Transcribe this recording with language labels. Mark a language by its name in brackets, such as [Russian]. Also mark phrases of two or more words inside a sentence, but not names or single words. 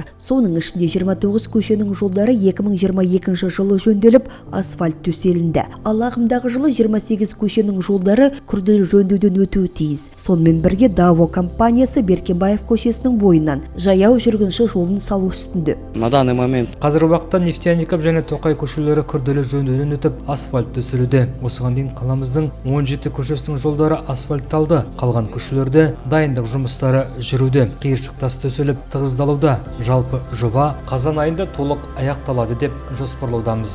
[Kazakh] Соның ішінде 29 көшенің жолдары 2022 жылы жөнделіп, асфальт төселінді. Ал ағымдағы жылы 28 көшенің жолдары күрделі жөндеуден өтуі тиіс. Сонымен бірге Даво компаниясы Беркебаев көшесінің бойынан жаяу жүргінші жолын салу үстінде. [Russian] На данный момент [Kazakh] Қазіргі уақытта Нефтяников және Тоқай көшелері күрделі жөндеуден өтіп, асфальт төселуде. Осыған дейін қаламыздың 17 көшесінің жолдары асфальтталды. Қалған көшелерде дайындық жұмыстары жүруде. Қиыршық тас төселіп тығыздалуда. Жалпы жоба қазан айында толық аяқталады деп жоспарлаудамыз.